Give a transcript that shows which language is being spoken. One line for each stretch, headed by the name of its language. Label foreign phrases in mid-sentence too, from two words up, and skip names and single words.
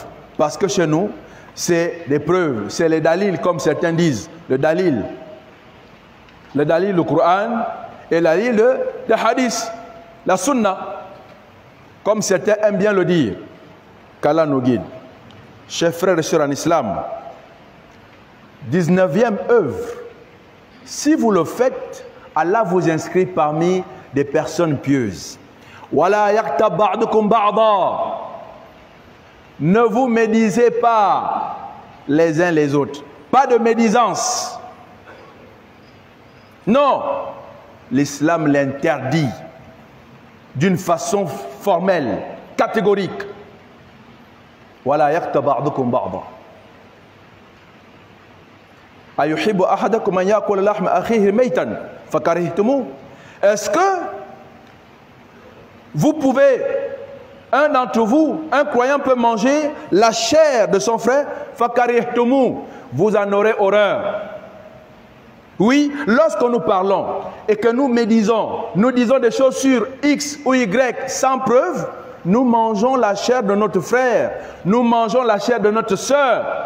French: Parce que chez nous, c'est des preuves, c'est les dalils, comme certains disent, le dalil, le Coran et le dalil de hadith, la sunna, comme certains aiment bien le dire. Qu'Allah nous guide. Chers frères et sœurs en islam, 19e œuvre, si vous le faites, Allah vous inscrit parmi des personnes pieuses.
Arabic: ولا يغتب بعضكم بعضا.
French: Ne vous médisez pas les uns les autres. Pas de médisance. Non, l'islam l'interdit d'une façon formelle, catégorique.
Arabic: ولا يغتب بعضكم بعضا. أيحب أحدكم أن يأكل لحم أخيه ميتا فكرهتموه.
French: Est-ce que vous pouvez, un d'entre vous, un croyant peut manger la chair de son frère, fakarihtumu, vous en aurez horreur. Oui, lorsque nous parlons et que nous médisons, nous disons des choses sur X ou Y sans preuve, nous mangeons la chair de notre frère, nous mangeons la chair de notre sœur.